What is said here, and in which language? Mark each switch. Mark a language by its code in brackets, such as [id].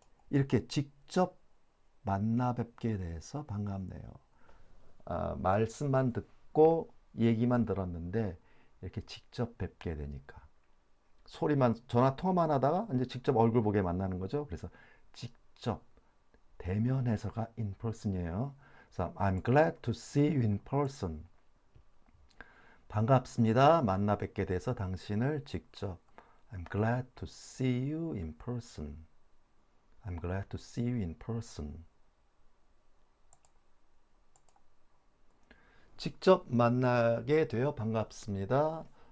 [ko] 이렇게 직접 만나 뵙게 돼서 반갑네요. 말씀만 듣고 얘기만 들었는데 이렇게 직접 뵙게 되니까 소리만 전화 통화만 하다가 이제 직접 얼굴 보게 만나는 거죠. 그래서 직접 대면에서가 [en] in person [ko] 이에요. 그래서 [en] I'm glad to see you in person. [ko] 반갑습니다. 만나 뵙게 돼서 당신을 직접. [en] I'm glad to see you in person. I'm glad to see you in person. [ko] 직접 만나게 되어 반갑습니다.